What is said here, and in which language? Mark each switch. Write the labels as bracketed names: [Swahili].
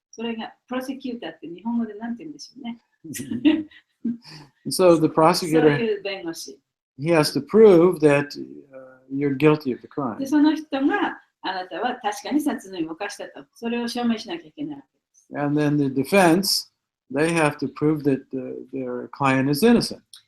[Japanese] それがプロセキューターって日本語で何て言うんでしょうね。 [English] So the [Japanese] そう [English] prosecutor, [Japanese] いう弁護士。 [English] he has to prove that you're guilty of the で、 crime. [Japanese] その人があなたは確かに殺人を犯したと。それを証明しなきゃいけないわけです。 [English] And then the defense, they have to prove that their client is innocent.